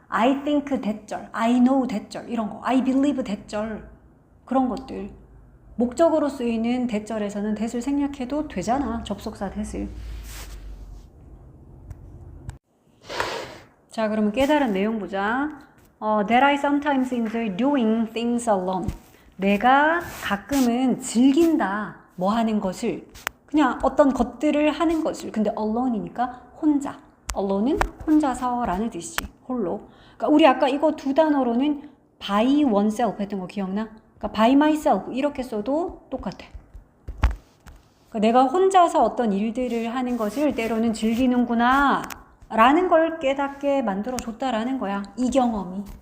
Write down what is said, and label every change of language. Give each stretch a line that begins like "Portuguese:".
English: I think
Korean: 대절,
English: I know
Korean: 대절 이런 거,
English: I believe
Korean: 대절 그런 것들. 목적어로 쓰이는 대절에서는 대를 생략해도 되잖아. 접속사 대을. 자, 그러면 깨달은 내용 보자.
English: That I sometimes enjoy doing things alone.
Korean: 내가 가끔은 즐긴다. 뭐 하는 것을. 그냥 어떤 것들을 하는 것을. 근데 alone이니까 혼자. alone은 혼자서라는 뜻이지. 홀로. 그러니까 우리 아까 이거 두 단어로는 by oneself 했던 거 기억나? 그러니까 by myself 이렇게 써도 똑같아. 그러니까 내가 혼자서 어떤 일들을 하는 것을 때로는 즐기는구나 라는 걸 깨닫게 만들어줬다라는 거야. 이 경험이.